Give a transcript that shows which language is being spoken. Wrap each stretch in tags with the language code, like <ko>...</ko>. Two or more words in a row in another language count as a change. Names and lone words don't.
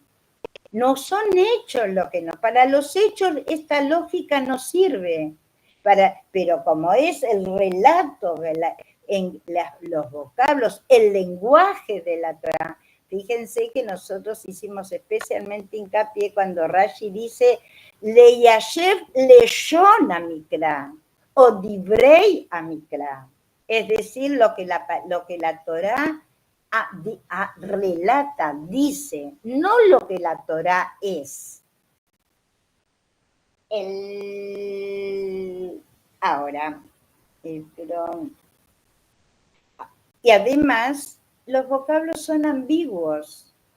<es>No son hechos lo que para los hechos esta lógica no sirve, pero como es el relato, los vocablos, el lenguaje de la Torá, fíjense que nosotros hicimos especialmente hincapié cuando Rashi dice</es> <he>ליישב לשון המקרא או דברי המקרא,</he> <es>es decir, lo que la Torá relata, dice, no lo que la Torá es. Ahora, y además, los vocablos son ambiguos.</es>